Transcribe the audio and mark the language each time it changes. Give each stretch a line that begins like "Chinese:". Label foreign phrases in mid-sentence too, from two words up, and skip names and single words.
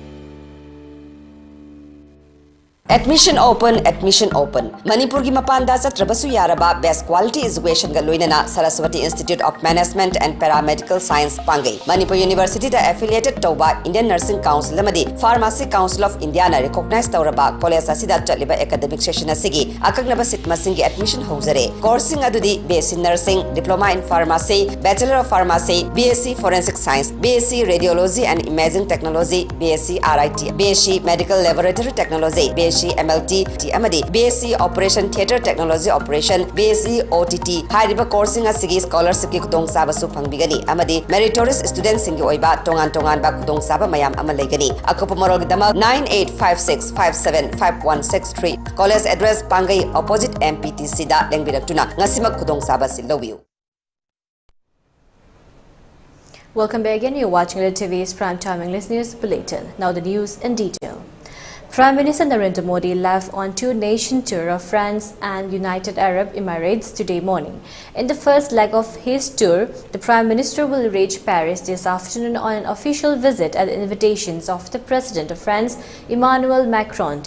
English: Admission open, admission open.
Manipuri: Manipur ki mapanda chatrabasu yaraba
English: best quality education
Manipuri: ga loinana Saraswati Institute of Management and Paramedical Science pangai. Manipur University da affiliated tauba Indian Nursing Council amadi Pharmacy Council of India na recognize tauraba college asida chatliba
English: academic session
Manipuri: asigi akagnaba sit masing gi admission houzare.
English: Coursing adudi BSc Nursing, Diploma in Pharmacy, Bachelor of Pharmacy, BSc Forensic Science, BSc Radiology and Imaging Technology, BSc RIT, BSc Medical Laboratory Technology, BSc MLT, amadi BSc Operation Theatre Technology Operation, BSc OTT,
Manipuri: hariba coursing asigi scholarship ki kudong saba su pangbigani amadi
English: meritorious students
Manipuri: singi oiba tongan ba kudong saba mayam amalegani akopo morog dama 9856575163
English: college address
Manipuri: Pangai opposite MPTC da lengbiratuna ngasima kudong saba silowiu.
English: Welcome back again. You're watching ELITETV's Primetime English News Bulletin. Now the news in detail. Prime Minister Narendra Modi left on two-nation tour of France and United Arab Emirates today morning. In the first leg of his tour, the Prime Minister will reach Paris this afternoon on an official visit at the invitations of the President of France, Emmanuel Macron.